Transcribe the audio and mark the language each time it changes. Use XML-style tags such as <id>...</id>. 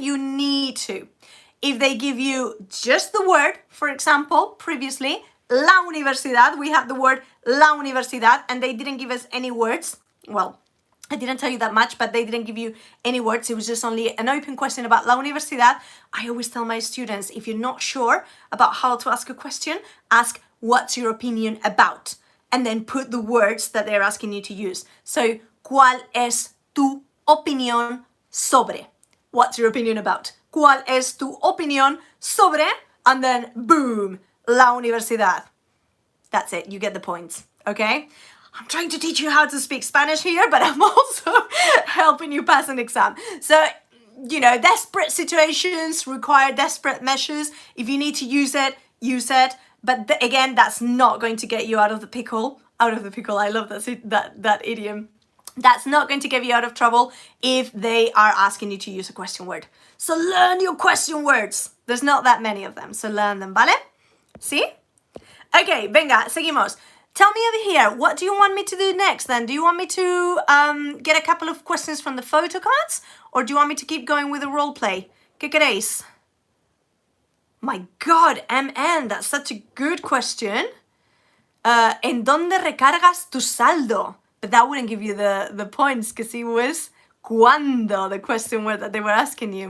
<en>You need to. If they give you just the word, for example, previously, la universidad, we had the word la universidad and they didn't give us any words. Well, I didn't tell you that much, but they didn't give you any words. It was just only an open question about la universidad. I always tell my students, if you're not sure about how to ask a question, ask what's your opinion about, and then put the words that they're asking you to use.</en> <es>So, ¿cuál es tu opinión sobre?</es> <en>What's your opinion about?</en> <es>¿Cuál es tu opinión sobre?</es> <en>And then, boom, la universidad. That's it, you get the points, okay? I'm trying to teach you how to speak Spanish here, but I'm also helping you pass an exam. So, desperate situations require desperate measures. If you need to use it, use it. But again, that's not going to get you out of the pickle. Out of the pickle, I love that idiom. That's not going to get you out of trouble if they are asking you to use a question word. So learn your question words. There's not that many of them, so learn them,</en> <es>¿vale? ¿Sí?</es> <en>Okay,</en> <es>venga, seguimos.</es> <en>Tell me over here, what do you want me to do next then? Do you want me to get a couple of questions from the photocards? Or do you want me to keep going with the role play?</en> <es>¿Qué queréis?</es> <en>My God, MN, that's such a good question.</en> <es>¿En dónde recargas tu saldo?</es> <en>But that wouldn't give you the points because it was ¿cuándo? The question word that they were asking you.</en>